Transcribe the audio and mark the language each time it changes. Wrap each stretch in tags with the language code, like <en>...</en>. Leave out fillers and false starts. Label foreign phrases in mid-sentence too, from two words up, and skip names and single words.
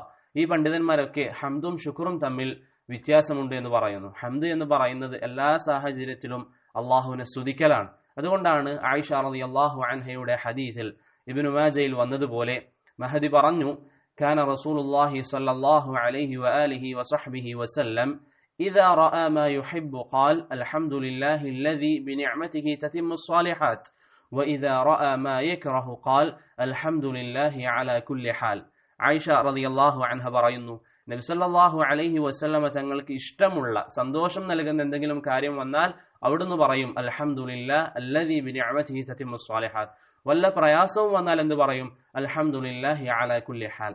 <ml>ഈ പണ്ഡിതന്മാരൊക്കെ ഹംദും ശുക്റും തമ്മിൽ വ്യത്യാസമുണ്ട് എന്ന് പറയുന്നു. ഹംദ് എന്ന് പറയുന്നത് എല്ലാ സാഹചര്യത്തിലും അള്ളാഹുവിനെ സ്തുതിക്കലാണ്. അതുകൊണ്ടാണ് ആയിഷ റളിയല്ലാഹു അൻഹയുടെ ഹദീസിൽ ഇബ്നു മാജയിൽ വന്നതുപോലെ മഹദി പറഞ്ഞു,</ml> <ar>كان رسول الله صلى الله عليه وآله وصحبه وسلم إذا رأى ما يحب قال الحمد لله الذي بنعمته تتم الصالحات وإذا رأى ما يكره قال الحمد لله على كل حال.</ar> <ml>ആയിഷ</ml> <ar>رضي الله عنها</ar> <ml>പറയുന്നു, നബി</ml> <ar>صلى الله عليه وسلم</ar> <ml>തങ്ങൾക്ക് ഇഷ്ടമുള്ള സന്തോഷം നൽകുന്ന എന്തെങ്കിലും കാര്യം വന്നാൽ അവിടുന്ന് പറയും</ml> <ar>الحمد لله الذي بنعمته تتم الصالحات.</ar> <ml>വല്ല പ്രയാസവും വന്നാൽ എന്ത് പറയും,</ml> <ar>الحمد لله على كل حال.</ar>